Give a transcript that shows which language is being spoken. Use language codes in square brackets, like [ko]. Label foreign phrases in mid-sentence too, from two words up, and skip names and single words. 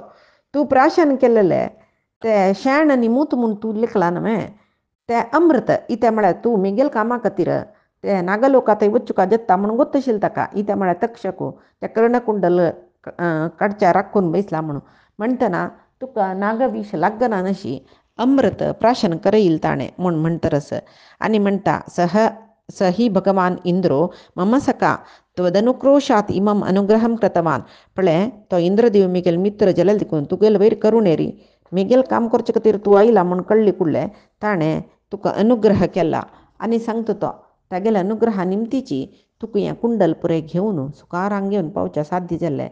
[kok] तूं प्राशन केल्लें ते शेण आनी मूत म्हूण तूं लिखला न्हय तें अमृत इतें म्हळ्यार तूं मिगेल कामा खातीर ते नागलोका थंय वचुका जत्ता म्हणून गोत्त आशिल्लो ताका. इतें म्हळ्यार तक्षकू ते कर्णकुंडल काडच्या राखून बसला म्हणून म्हणटना तुका नागविश लागना नशी अमृत प्राशन करयल ताणें म्हूण म्हणटरस. आनी म्हणटा [sa] सही भगवान इंद्रो मम सखा त्वदनुक्रोशात इमम अनुग्रहम कृतवान. [kok] पळय तो इंद्रदेव मिगेल मित्र जाल्यार देखून तुगेले वयर करुणेरी मिगेल काम करचे खातीर तूं आयला म्हूण कळ्ळी कुडलें ताणें तुका अनुग्रह केला. आनी सांगता तो तागेल्या अनुग्रहा निमतीची तुका हें कुंडल पुरें घेवन सुकारांक घेवन पावच्या साध्य जाल्लें.